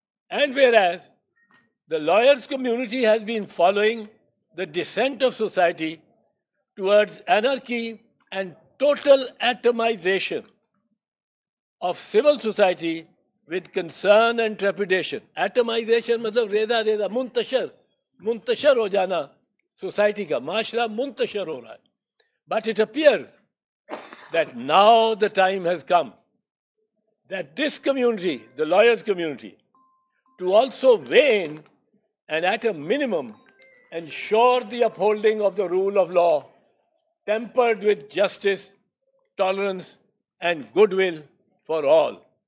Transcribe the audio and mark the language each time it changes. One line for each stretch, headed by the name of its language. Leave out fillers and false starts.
English: And whereas the lawyers' community has been following the descent of society towards anarchy and total atomization of civil society with concern and trepidation.
Hindi: Atomization मतलब रेजा मुंतशर हो जाना society का, माशरा मुंतशर हो रहा है.
English: But it appears that now the time has come that this community, the lawyers' community, to also weigh in and at a minimum ensure the upholding of the rule of law, tempered with justice, tolerance, and goodwill for all.